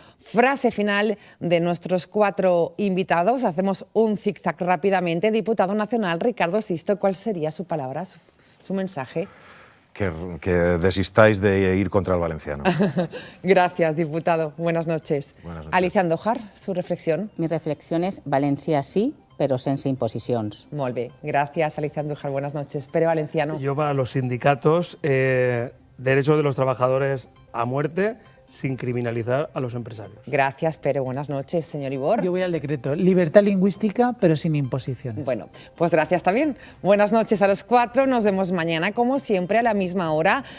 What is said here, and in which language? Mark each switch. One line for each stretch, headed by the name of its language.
Spanish: Frase final de nuestros cuatro invitados. Hacemos un zigzag rápidamente. Diputado nacional Ricardo Sisto, ¿cuál sería su palabra, su mensaje? Que desistáis de ir contra el valenciano. Gracias, diputado. Buenas noches. Buenas noches. Alicia Andújar, su reflexión.
Catalan: Mi reflexió és València sí, però sense imposicions. Molt bé.
Spanish: Gracias, Alicia Andújar. Buenas noches. Pere Valenciano. Yo para los sindicatos, derechos de los trabajadores a muerte sin criminalizar a los empresarios. Gracias, Pere. Buenas noches, señor Ibor. Yo voy al decreto. Libertad lingüística, pero sin imposiciones. Bueno, pues gracias también. Buenas noches a los cuatro. Nos vemos mañana, como siempre, a la misma hora.